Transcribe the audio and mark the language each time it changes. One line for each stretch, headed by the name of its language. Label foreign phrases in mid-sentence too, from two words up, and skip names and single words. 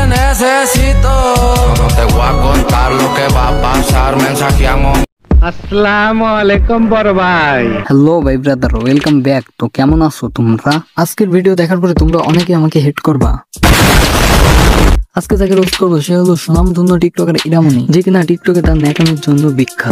Spanish: necesito, no te voy a contar lo que va a pasar, mensajeamos.
Bangla: আসসালামু আলাইকুম বড় ভাই। হ্যালো ভাই ব্রাদার,
English: welcome back.
Bangla: তো কেমন আছো তোমরা? আজকের ভিডিও দেখার পরে তোমরা অনেকে আমাকে হেট করবা। আজকে যাকে রোস্ট করবো সে হলো সুনামধন্য টিকটকার ইরামনি, যে কিনা টিকটকে তার ন্যাকামের জন্য বিখ্যাত।